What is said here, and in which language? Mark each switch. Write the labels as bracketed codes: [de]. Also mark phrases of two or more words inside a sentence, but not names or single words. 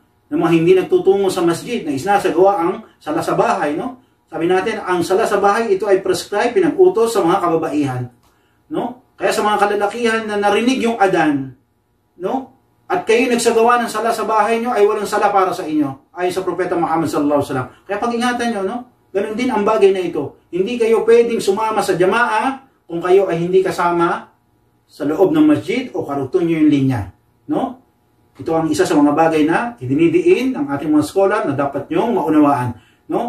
[tl] Na mga hindi nagtutungo sa masjid, na isinasagawa ang sala sa bahay, no? Sabi natin, ang sala sa bahay, ito ay prescribe, pinag-utos sa mga kababaihan, no? Kaya sa mga kalalakihan na narinig yung adan, no? At kayo nagsagawa ng sala sa bahay nyo, ay walang sala para sa inyo, ayon sa Propeta Muhammad [ar] صلى الله عليه وسلم. [tl] Kaya pag-ingatan nyo, no? Ganun din ang bagay na ito. Hindi kayo pwedeng sumama sa jamaa kung kayo ay hindi kasama sa loob ng masjid o karugtong nyo yung linya. No? Ito ang isa sa mga bagay na idinidiin ng ating mga scholar na dapat nyong maunawaan. No?